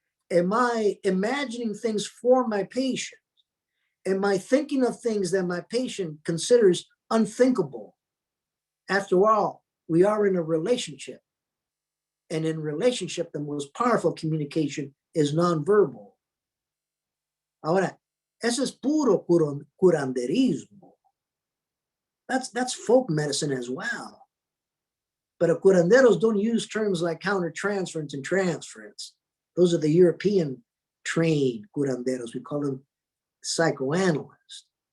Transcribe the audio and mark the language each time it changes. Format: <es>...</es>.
<en>Am I imagining things for my patient? Am I thinking of things that my patient considers unthinkable? After all, we are in a relationship. And in relationship, the most powerful communication is nonverbal.</en> <es>Ahora, eso es puro curanderismo.</es> <en>That's folk medicine as well. But curanderos don't use terms like countertransference and transference. Those are the European trained curanderos. We call them psychoanalysts.</en>